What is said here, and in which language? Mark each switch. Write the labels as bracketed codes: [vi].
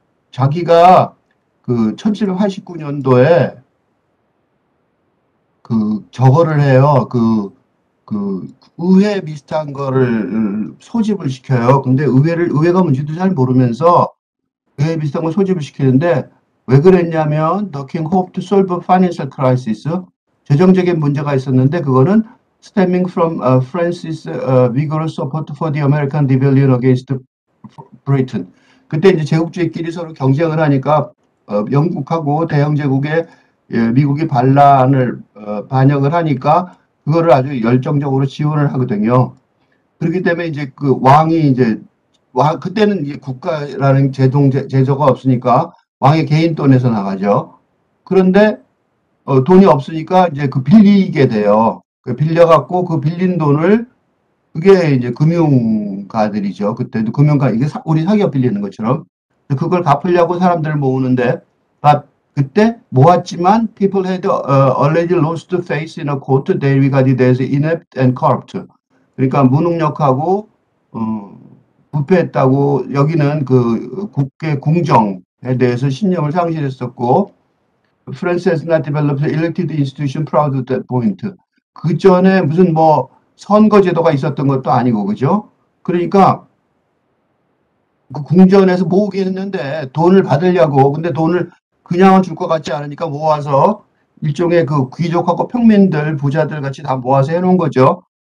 [ko] 자기가 그 1789년도에 저거를 해요. 의회 비슷한 거를 소집을 시켜요. 근데 의회가 뭔지도 잘 모르면서 의회 비슷한 걸 소집을 시키는데 왜 그랬냐면 [en] The King hoped to solve a financial crisis. [ko] 재정적인 문제가 있었는데 그거는 [en] stemming from France's vigorous support for the American rebellion against Britain. [ko] 그때 이제 제국주의끼리 서로 경쟁을 하니까 영국하고 대영 제국의 미국이 반역을 하니까 그거를 아주 열정적으로 지원을 하거든요. 그렇기 때문에 이제 그 왕이 이제 그때는 이제 국가라는 제도가 없으니까 왕의 개인 돈에서 나가죠. 그런데 돈이 없으니까 이제 빌리게 돼요. 빌려갖고 그 빌린 돈을 그게 이제 금융가들이죠. 그때도 이게 우리 사기업 빌리는 것처럼 그걸 갚으려고 사람들을 모으는데 그때 모았지만 [en] people had already lost faith in a court they regarded as inept and corrupt. [ko] 그러니까 무능력하고 부패했다고 여기는 그 국회 궁정에 대해서 신념을 상실했었고 [en] France has not developed an elected institution proud of that point. [ko] 그 전에 무슨 뭐 선거제도가 있었던 것도 아니고 그죠? 그러니까 그 궁전에서 모으긴 했는데 돈을 받으려고 근데 돈을 그냥은 줄 것 같지 않으니까 모아서 일종의 그 귀족하고 평민들 부자들 같이 다 모아서 해놓은 거죠.